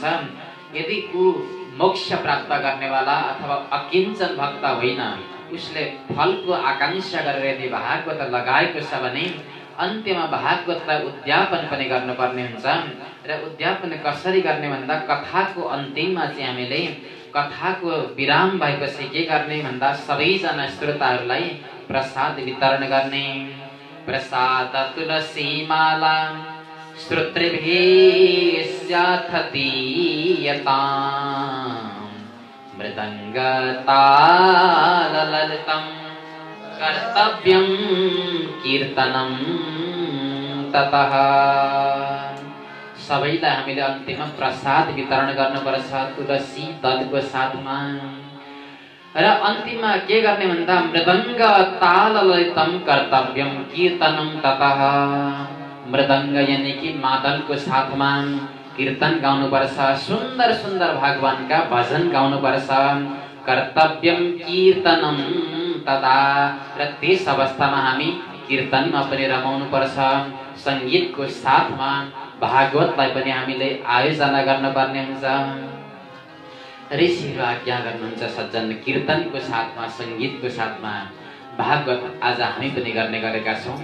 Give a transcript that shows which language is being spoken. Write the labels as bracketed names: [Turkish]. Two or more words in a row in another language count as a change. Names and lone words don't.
[Nepali] यदि ऊ मोक्ष प्राप्त गर्नेवाला अथवा अकिञ्चन भक्त होइन, उसले फलको आकांक्षा गरेर यदि भागवत लगाएको छ भने अन्त्यमा भागवतलाई उद्यापन पनि गर्नुपर्ने हुन्छ। र उद्यापन कसरी गर्ने भन्दा कथाको अन्तिममा चाहिँ हामीले कथाको विराम भएपछि के गर्ने भन्दा सबैजना श्रोताहरूलाई प्रसाद वितरण गर्ने। [Sanskrit] प्रसाद तुलसी माला श्रोतृभिस्याथ दीयताम् मृदङ्ग ताल ललितं कर्तव्यं कीर्तनं ततः। [Nepali] सबैलाई हामीले अन्तिममा प्रसाद वितरण गर्नुपर्छ तुलसी दलको साथमा। र अन्तिममा के गर्ने भन्दा [Sanskrit] मृदङ्ग ताल ललितं कर्तव्यं कीर्तनं ततः। [Nepali] मृदङ्ग यानी कि मादलको साथमा कीर्तन गाउनुपर्छ, सुन्दर सुन्दर भगवानका भजन गाउनुपर्छ। [Sanskrit] कर्तव्यं कीर्तनं तदा। [Nepali] र त्यस अवस्थामा हामी कीर्तनमा पनि रमाउनुपर्छ। सङ्गीतको साथमा भागवतलाई पनि हामीले आयोजना गर्नुपर्ने हुन्छ। ऋषिहरू आज्ञा गर्नुहुन्छ सज्जन, कीर्तनको साथमा सङ्गीतको साथमा भागवत आज हामी पनि गर्ने गरेका छौँ।